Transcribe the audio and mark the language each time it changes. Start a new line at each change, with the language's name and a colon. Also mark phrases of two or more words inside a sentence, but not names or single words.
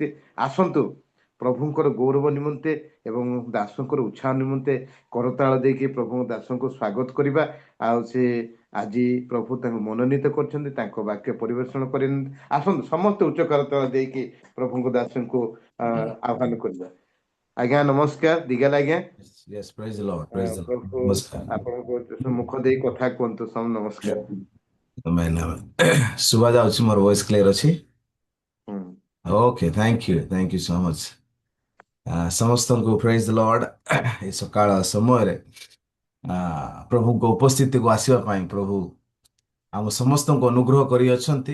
Odia: ଆସନ୍ତୁ ପ୍ରଭୁଙ୍କର ଗୌରବ ନିମନ୍ତେ ଏବଂ ଦାସଙ୍କର ଉତ୍ସାହ ନିମନ୍ତେ କରତାଳ ଦେଇକି ପ୍ରଭୁଙ୍କ ଦାସଙ୍କୁ ସ୍ୱାଗତ କରିବା। ଆଉ ସେ ଆଜି ପ୍ରଭୁ ତାଙ୍କୁ ମନୋନୀତ କରିଛନ୍ତି, ତାଙ୍କ ବାକ୍ୟ ପରିବେଷଣ କରି ଆସନ୍ତୁ ସମସ୍ତେ ଉଚ୍ଚ କରତାଳ ଦେଇକି ପ୍ରଭୁଙ୍କ ଦାସଙ୍କୁ ଆହ୍ୱାନ କରିବା। ଆଜ୍ଞା ନମସ୍କାର ଦିଗାଲ ଆଜ୍ଞା।
English: Yes, praise the Lord, praise the Lord.
Odia: ପ୍ରଭୁ ନମସ୍କାର। ଆପଣଙ୍କ ମୁଖ ଦେଇ କଥା କୁହନ୍ତୁ। ସବୁ ନମସ୍କାର।
English: Amen, amen.
Odia: ଶୁଭା ଯାଉଛି, ମୋର
English: voice clear
Odia: ଅଛି? ହୁଁ।
English: okay, thank you so much. ସମସ୍ତଙ୍କୁ praise the Lord.
Odia: ଏ ସକାଳ ସମୟରେ ପ୍ରଭୁଙ୍କ ଉପସ୍ଥିତିକୁ ଆସିବା ପାଇଁ ପ୍ରଭୁ ଆମ ସମସ୍ତଙ୍କୁ ଅନୁଗ୍ରହ କରିଅଛନ୍ତି।